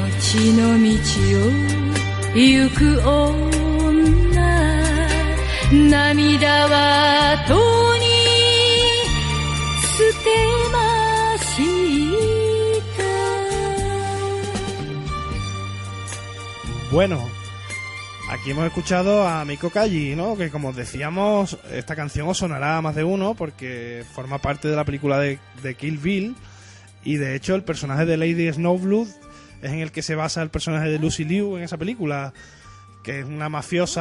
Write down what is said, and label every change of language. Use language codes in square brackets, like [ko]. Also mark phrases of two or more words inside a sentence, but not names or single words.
[ja] 死の道を行く女涙はとに捨てました。 [es] Bueno, aquí hemos escuchado a Miko Kaji, ¿no? Que como decíamos, esta canción os sonará a más de uno porque forma parte de la película de Kill Bill, y de hecho el personaje de Lady Snowblood es en el que se basa el personaje de Lucy Liu en esa película, que es una mafiosa.